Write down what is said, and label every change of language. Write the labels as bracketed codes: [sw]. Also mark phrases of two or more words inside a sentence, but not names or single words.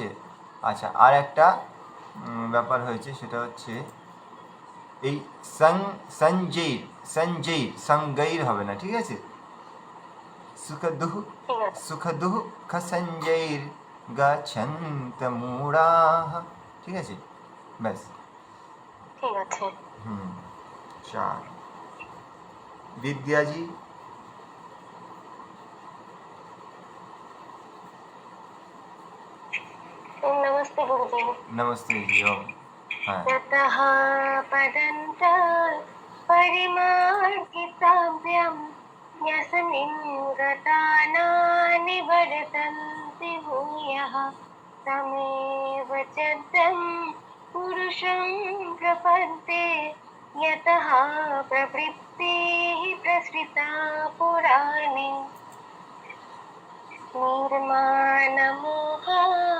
[bn] আচ্ছা, আর একটা ব্যাপার হয়েছে, সেটা হচ্ছে এই সঞ্জয়ীর হবে না, ঠিক আছে? [sa] সুখদুঃ খসঞ্জয়ীর গচ্ছন্ত মূঢ়াঃ, [bn] ঠিক আছে? ব্যাস। ঠিক আছে। [hi] 4 विद्याजी। नमस्ते गुरुजी। नमस्ते जी। ओम। हाँ, [sa] ततः पदन्त परिमार्गितव्यं यस्मिन् गताना निवर्तन्ति भूयः तमेव चद्यं पुरुषं प्रपद्ये यतः प्रवृत्तिः प्रसृता पुराणे निर्माणमोहा